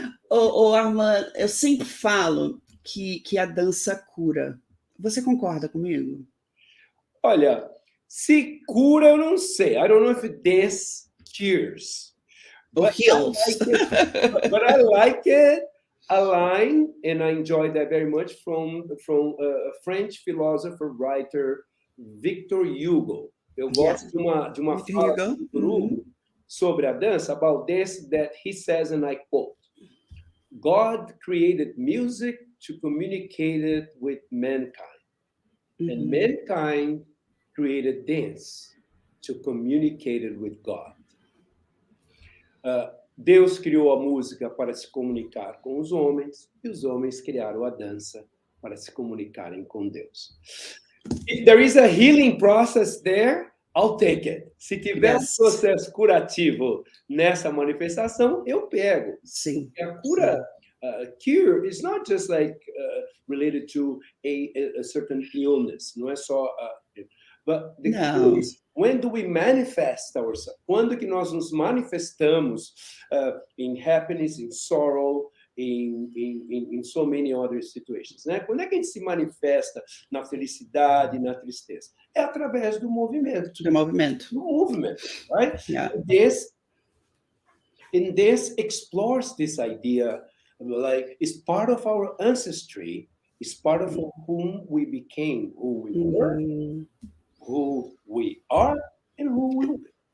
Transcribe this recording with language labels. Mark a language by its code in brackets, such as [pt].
[pt] Armando, eu sempre falo que a dança cura. Você concorda comigo? Olha, se cura, eu não sei. [en] I don't know if dance cures. Or heals. But I like it. A line, and I enjoy that very much, from a French philosopher, writer, Victor Hugo. [pt] Eu gosto de uma fala do Hugo sobre a dança, [en] about dance, that he says, and I quote, God created music to communicate it with mankind. And mankind created dance to communicate it with God. [pt] Deus criou a música para se comunicar com os homens, e os homens criaram a dança para se comunicarem com Deus. [en] If there is a healing process there, I'll take it. [pt] Se tiver um processo curativo nessa manifestação, eu pego. Sim. A cura, [en] cure is not just like related to a certain illness. [pt] Não é só... [en] but the cure is, when do we manifest ourselves? [pt] Quando que nós nos manifestamos [en] in happiness, in sorrow, in so many other situations, [pt] né? Quando é que a gente se manifesta na felicidade, na tristeza? É através do movimento. Do movimento, [en] right? Yeah. This explores this idea, like it's part of our ancestry, it's part of whom we became, who we were, who we are, and who we will be.